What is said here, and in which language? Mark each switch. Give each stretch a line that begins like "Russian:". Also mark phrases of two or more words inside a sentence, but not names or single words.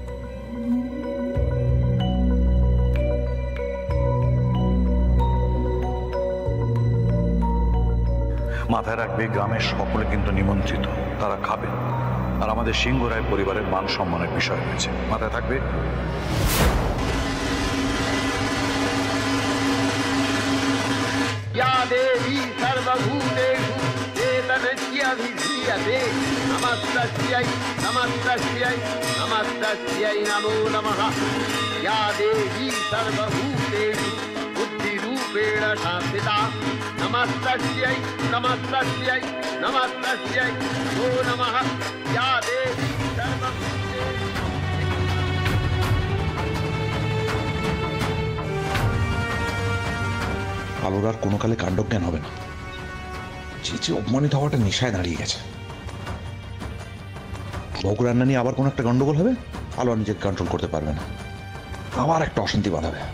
Bangla: মাথায় রাখবে, গ্রামের সকলে কিন্তু নিমন্ত্রিত, তারা খাবেন, আর আমাদের সিংহরায় পরিবারের মান সম্মানের বিষয় রয়েছে, মাথায় থাকবে।
Sanskrit: या देवी सर्वभूतेषु चेतनस्याभिधीयते नमस्तस्यै नमस्तस्यै नमस्तस्यै नमो नमः। या देवी सर्वभूतेषु बुद्धिरूपेण संस्थिता नमस्तस्यै नमस्तस्यै नमस्तस्यै नमो नमः। या देवी सर्वभूतेषु।
Bangla: আলোর আর কোনো কালে কাণ্ডজ্ঞান হবে না। চেঁচে অপমানিত হওয়াটা নেশায় দাঁড়িয়ে গেছে। ভোগ রান্না নিয়ে আবার কোনো একটা গন্ডগোল হবে, আলো আর নিজেকে কন্ট্রোল করতে পারবে না, আবার একটা অশান্তি বাঁধাবে।